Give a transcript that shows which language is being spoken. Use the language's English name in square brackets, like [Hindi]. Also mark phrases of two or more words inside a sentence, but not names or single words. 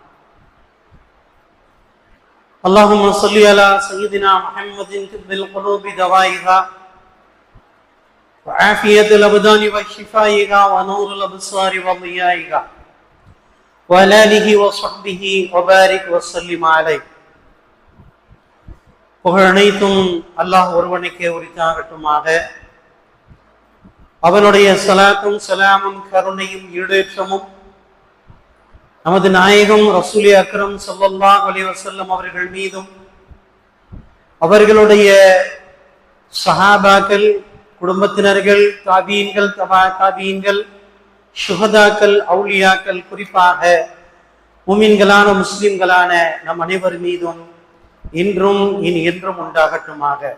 [Arabic] اللهم صل على سيدنا محمد طب القلوب دوائها وعافية الأبدان وشفائها ونور الأبصار وضيائها وعلى آله وصحبه وبارك وسلم عليه [Tamil] புகழனைத்தும் அல்லாஹ் ஒருவனுக்கே உரித்தாகட்டுமாக. அவனுடைய ஸலாத்தும் ஸலாமும் கருணையும் ஈடேற்றமும் நமது நாயகம் [Arabic] رسول أكرم صلى الله عليه وسلم [Tamil] அவர்கள் மீதும் அவர்களுடைய சஹாபாக்கள், குடும்பத்தினர்கள், தாபீன்கள், தபா தாபீன்கள், ஷுஹதாக்கள், அவுலியாக்கள், குறிப்பாக முமின்களான முஸ்லிம்களான நம் அனைவர் மீதும் இன்றும் இனி என்றும் உண்டாகட்டுமாக.